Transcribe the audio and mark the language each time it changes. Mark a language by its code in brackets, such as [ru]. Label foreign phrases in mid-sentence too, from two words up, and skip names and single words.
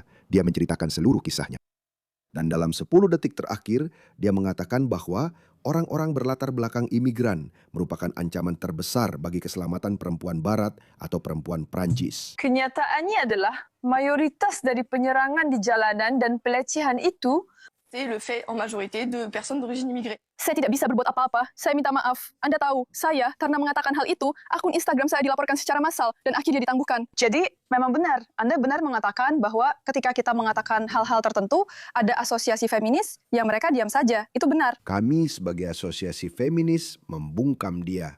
[id] Dia menceritakan seluruh kisahnya. Dan dalam 10 detik terakhir, dia mengatakan bahwa orang-orang berlatar belakang imigran merupakan ancaman terbesar bagi keselamatan perempuan Barat atau perempuan Prancis. Kenyataannya adalah mayoritas dari penyerangan di jalanan dan pelecehan itu [fr] C'est le fait en majorité de personnes d'origine immigrée. [id] saya tidak bisa berbuat apa-apa. Saya minta maaf. Anda tahu, saya karena mengatakan hal itu, akun Instagram saya dilaporkan secara massal dan akhirnya ditangguhkan. Jadi, memang benar. Anda benar mengatakan bahwa ketika kita mengatakan hal-hal tertentu, ada asosiasi feminis yang mereka diam saja. Itu benar. Kami sebagai asosiasi feminis membungkam dia.